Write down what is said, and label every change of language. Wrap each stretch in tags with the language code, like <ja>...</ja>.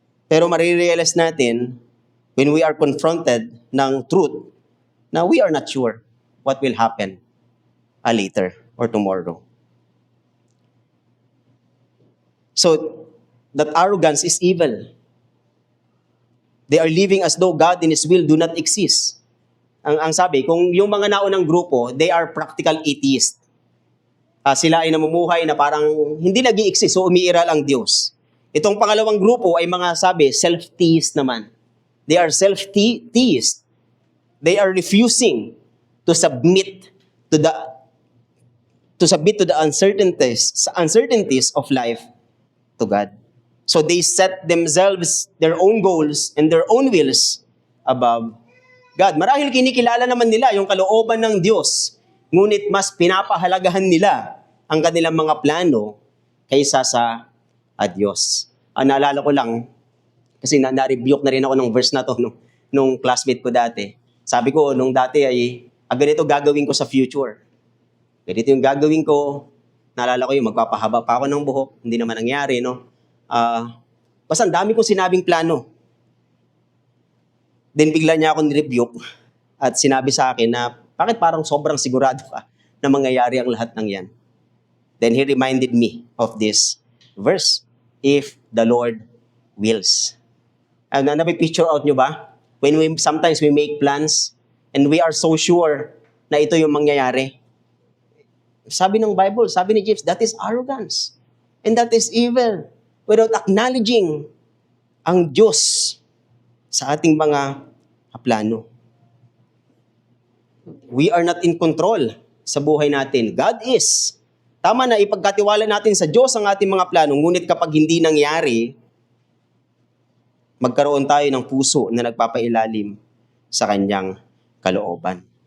<tl>Pero marirealize natin,</tl> <en>when we are confronted ng truth, na we are not sure what will happen later or tomorrow. So, that arrogance is evil. They are living as though God and His will do not exist.</en> <tl>Ang sabi, kung yung mga naunang grupo,</tl> <en>they are practical atheists.</en> <tl>Sila ay namumuhay na parang hindi nag-i-exist, so umiiral ang Diyos. Itong pangalawang grupo ay mga sabi, self-theist naman.</tl> <en>They are self-theist. They are refusing to submit to the uncertainties of life to God. So they set themselves, their own goals and their own wills above God.</en> <tl>Marahil kinikilala naman nila yung kalooban ng Diyos, ngunit mas pinapahalagahan nila ang kanilang mga plano kaysa sa Diyos. Naalala ko lang, kasi na-rebuke na rin ako ng verse na to nung classmate ko dati. Sabi ko, nung dati ay, ganito gagawin ko sa future. Ganito yung gagawin ko. Naalala ko yung magpapahaba pa ako ng buhok. Hindi naman nangyari, no? Basta ang dami kong sinabing plano. Then bigla niya ako ni-rebuke at sinabi sa akin na, bakit parang sobrang sigurado ka na mangyayari ang lahat ng yan?</tl> <en>Then he reminded me of this verse, if the Lord wills.</en> <tl>Napipicture out nyo ba?</tl> <en>When sometimes we make plans and we are so sure</en> <tl>na ito yung mangyayari. Sabi ng Bible, sabi ni James,</tl> <en>that is arrogance. And that is evil. Without acknowledging</en> <tl>ang Diyos sa ating mga plano.</tl> <en>We are not in control</en> <tl>sa buhay natin.</tl> <en>God is.</en> <tl>Tama na, ipagkatiwala natin sa Diyos ang ating mga plano, ngunit kapag hindi nangyari, magkaroon tayo ng puso na nagpapailalim sa kanyang kalooban.</tl>